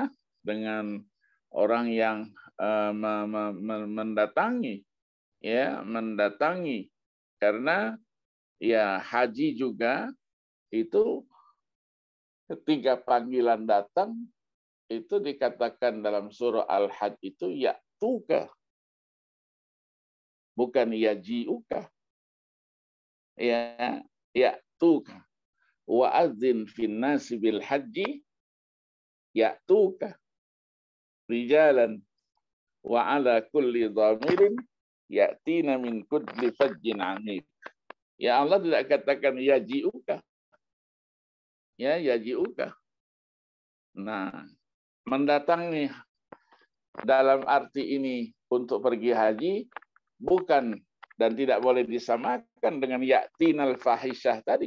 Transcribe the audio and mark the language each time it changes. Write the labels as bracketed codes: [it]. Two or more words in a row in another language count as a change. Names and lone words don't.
[id] Dengan orang yang mendatangi, ya, mendatangi. Karena ya haji juga itu ketika panggilan datang itu dikatakan dalam surah Al-Hajj itu ya'tuka, bukan yaji'uka. Ya, ya'tuka. [ar] وأذن في الناس بالحج يأتوك رجالا وعلى كل ضامر يأتين من كل فج عميق. [id] Ya Allah tidak katakan yaji'uka. Ya, yaji'uka. Nah, mendatangi dalam arti ini untuk pergi haji bukan dan tidak boleh disamakan dengan [ar] يأتين الفاحشة [id] tadi.